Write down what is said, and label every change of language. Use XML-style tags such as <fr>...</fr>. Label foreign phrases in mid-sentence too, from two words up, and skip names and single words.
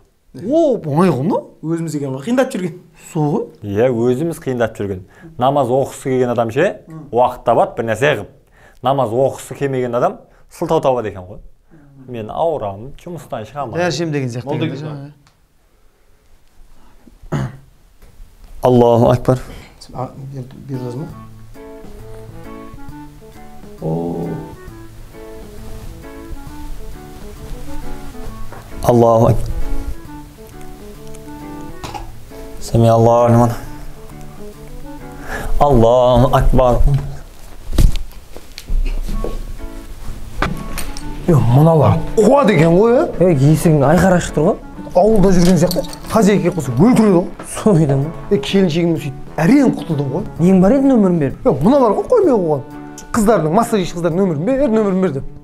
<kk>О, оңай ғой мынау. Өзіміз екен ғой, қиындап жүрген. Сол ғой. Иә, өзіміз қиындап жүрген. Намаз оқысы келген адам ше, уақыт табады, бір нәрсе қылып. Намаз оқысы келмеген адам сылтау табады екен ғой. Мен ауырамын, жұмыстан шығамын. Жәршем деген сияқты.</kk> <ar>الله أكبر. Bir жазма. الله أكبر. سمع الله لمن. الله أكبر.</ar> <kk>Мыналар қуа деген ғой, Есігің айқара ашық тұр ғой. ауылда жүрген сияқты хозяйка қылса өлтіреді ғой. Сол үйден ба? Келіншегімді сөйтіп әрең құтылдым ғой. Нең бар еді нөмірін беріп? Мыналар ғой қоймай қойған. Қыздардың, массажист қыздардың нөмірін бер деп.</kk>